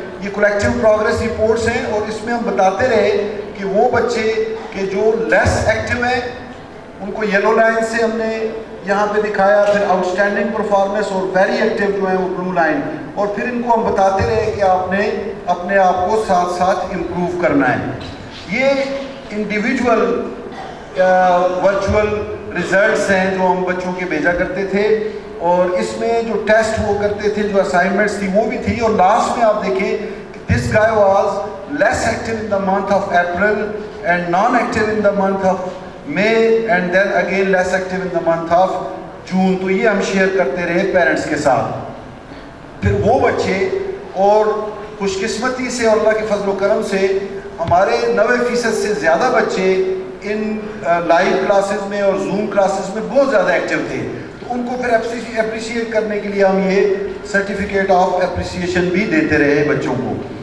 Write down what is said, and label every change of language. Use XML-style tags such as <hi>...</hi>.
<ur>یہ collective progress reports ہیں اور اس میں ہم بتاتے رہے کہ وہ بچے کہ جو لیس ایکٹیو ہیں ان کو یلو لائن سے ہم نے یہاں پہ دکھایا, پھر آؤٹسٹینڈنگ پرفارمنس اور ویری ایکٹیو جو ہیں وہ بلو لائن, اور پھر ان کو ہم بتاتے رہے کہ آپ نے اپنے آپ کو ساتھ ساتھ امپروو کرنا ہے. یہ انڈیویجول ورچوئل ریزلٹس ہیں جو ہم بچوں کے بھیجا کرتے تھے اور اس میں جو ٹیسٹ وہ کرتے تھے, جو اسائنمنٹس تھی وہ بھی تھی. اور لاسٹ میں آپ دیکھیں کہ</ur> <en>This guy was less active in the month of April and non-active in the month of May and then again less active in the month of June.</en> <ur>تو یہ ہم شیئر کرتے رہے پیرنٹس کے ساتھ. پھر وہ بچے اور خوش قسمتی سے اور اللہ کے فضل و کرم سے ہمارے 90% سے زیادہ بچے ان لائیو کلاسز میں اور زوم کلاسز میں بہت زیادہ ایکٹیو تھے. تو ان کو پھر اپریشیٹ کرنے کے لیے ہم یہ سرٹیفکیٹ آف اپریسیشن بھی دیتے رہے بچوں کو.</ur>